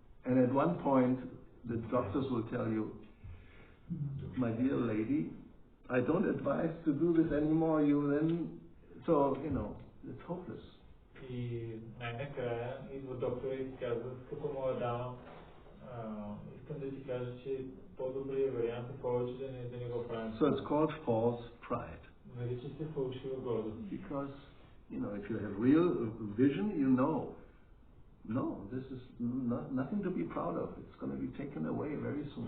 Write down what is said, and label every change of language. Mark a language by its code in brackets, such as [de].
[en] And at one point, the doctors will tell you, my dear lady, I don't advise to do this anymore. You then, so it's hopeless. [bg] И най-накрая идва доктора и ти казва, скъпа моя дама, искам да ти кажа, че по-добрият вариант е повече да не го правим. [en] So it's called false pride. [bg] Нарича се фалшива гордост. [en] Because if you have real vision, no, this is nothing to be proud of. It's going to be taken away very soon.